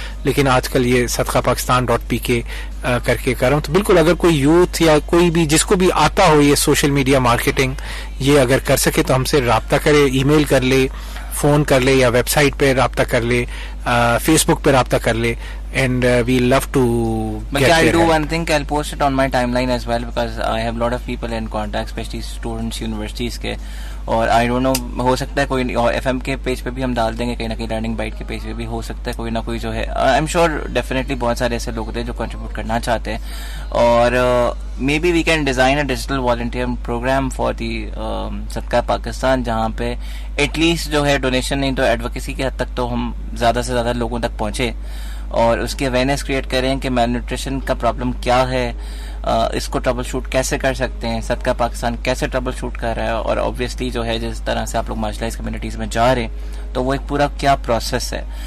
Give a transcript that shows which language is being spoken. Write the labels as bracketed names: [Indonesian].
[Urdu] لیکن آج کل یہ sadqapakistan.pk کر کے کر رہا ہوں. تو بالکل اگر کوئی یوتھ یا کوئی بھی جس کو بھی آتا ہو یہ سوشل میڈیا مارکیٹنگ یہ اگر کر سکے تو ہم سے رابطہ کرے, ای میل کر لے, فون کر لے, یا ویب سائٹ پہ رابطہ کر لے, فیس بک پہ رابطہ کر لے. [English] And we love to but I'll do one thing, I'll post it on my timeline as well, because I have a lot of people in contact, especially students universities [Urdu] کے. اور [English] I don't know, [Urdu] ہو سکتا ہے کوئی اور FM کے page پہ بھی ہم ڈال دیں گے, کہیں نہ کہیں لرننگ بائٹ کے پیج پہ بھی ہو سکتا ہے کوئی نہ کوئی جو ہے. [English] I'm sure definitely [Urdu] بہت سارے ایسے لوگ تھے جو کنٹریبیوٹ کرنا چاہتے ہیں. اور [English] maybe we can design a digital volunteer program for the [Urdu] صدقہ پاکستان, جہاں پہ ایٹ لیسٹ جو ہے ڈونیشن نہیں تو ایڈوکیسی کے حد تک تو ہم زیادہ سے زیادہ لوگوں تک پہنچے اور اس کی اویئرنیس کریٹ کریں کہ میل نیوٹریشن کا پرابلم کیا ہے, اس کو ٹربل شوٹ کیسے کر سکتے ہیں, صدقہ پاکستان کیسے ٹربل شوٹ کر رہا ہے, اور اوبویسلی جو ہے جس طرح سے آپ لوگ مارجنلائز کمیونٹیز میں جا رہے ہیں تو وہ ایک پورا کیا پروسیس ہے.